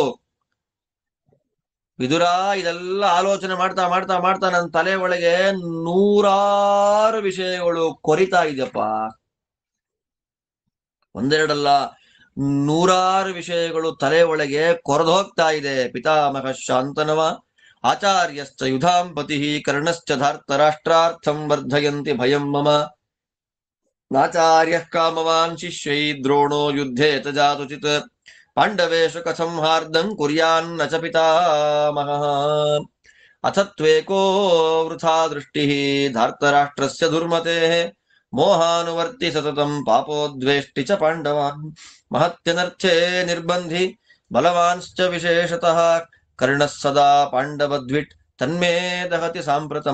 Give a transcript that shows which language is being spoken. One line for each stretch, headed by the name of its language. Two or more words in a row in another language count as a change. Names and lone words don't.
Kannada: ವಿದುರ ಇದೆಲ್ಲ ಆಲೋಚನೆ ಮಾಡ್ತಾ ಮಾಡ್ತಾ ಮಾಡ್ತಾ ನನ್ನ ತಲೆ ಒಳಗೆ ನೂರಾರು ವಿಷಯಗಳು ಕೊರಿತಾ ಇದೆಯಪ್ಪ. ಒಂದೆರಡಲ್ಲ, ನೂರಾರು ವಿಷಯಗಳು ತಲೆ ಒಳಗೆ ಕೊರೆದು ಹೋಗ್ತಾ ಇದೆ.
Sanskrit: ಪಿತಾಮಹ ಶಾಂತನವ ಆಚಾರ್ಯಶ್ಚ ಯುಧಾಂಪತಿ ಕರ್ಣಶ್ಚ ಧಾರ್ತರಾಷ್ಟ್ರಾರ್ಥಂ ವರ್ಧಯಂತಿ ಭಯಂ ಮಮ ನಾಚಾರ್ಯ ಕಾಮವಾನ್ ಶಿಷ್ಯೈ ದ್ರೋಣೋ ಯುದ್ಧೇ ತಜಾತುಚಿತ್ ಪಾಂಡವೇಶು ಕಥಂ ಹಾರ್ದಂ ಕುರ್ಯಾನ್ನ ಚ ಪಿತಾಮಹಃ ಅಥ ತ್ವೇಕೋ ವೃಥಾ ದೃಷ್ಟಿ ಧಾರ್ತರಾಷ್ಟ್ರಸ್ಯ ದುರ್ಮತೇಃ ಮೋಹಾನುವರ್ತಿ ಸತತಂ ಪಾಪೋದ್ವೇಷ್ಟಿ ಚ ಪಾಂಡವಾನ್ ಮಹತ್ಯನರ್ಥೇ ನಿರ್ಬಂಧಿ ಬಲವಾನ್ಶ್ಚ ವಿಶೇಷತಃ ಕರ್ಣಃ ಸದಾ ಪಾಂಡವದ್ವಿಟ್ ತನ್ಮೇ ದಹತಿ ಸಾಂಪ್ರತಂ